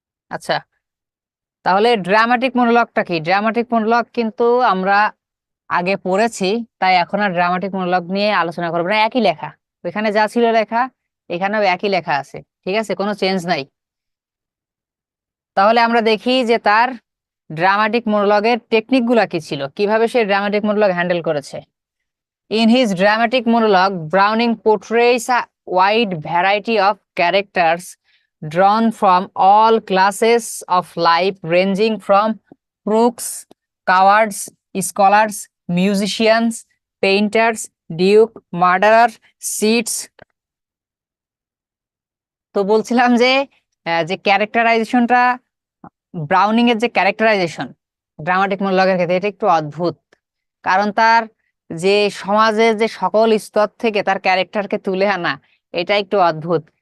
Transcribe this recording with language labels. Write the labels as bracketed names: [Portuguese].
[Bangla] আচ্ছা, তাহলে ড্রামাটিক মনোলগটা কি? ড্রামাটিক মনোলগ কিন্তু আমরা আগে পড়েছি, তাই এখন আর ড্রামাটিক মনোলগ নিয়ে আলোচনা করবো না। একই লেখা, ওইখানে যা ছিল লেখা এখানেও একই লেখা আছে, ঠিক আছে, কোনো চেঞ্জ নাই। তাহলে আমরা দেখি যে তার ড্রামাটিক মনোলগের টেকনিক গুলা কি ছিল, কিভাবে সে ড্রামাটিক মনোলগ হ্যান্ডেল করেছে। [English] In his dramatic monologue Browning portrays a wide variety of characters drawn from all classes of life, ranging from crooks, cowards, scholars, musicians, painters, duke, murderer, cheats। [Bangla] তো বলছিলাম যে যে ক্যারেক্টারাইজেশনটা, Browning এর যে ক্যারেক্টারাইজেশন ড্রামাটিক মনোলগের ক্ষেত্রে, এটা একটু অদ্ভুত। কারণ তার যে সমাজের যে সকল স্তর থেকে তার ক্যারেক্টারকে তুলে আনা, এটা একটু অদ্ভুত।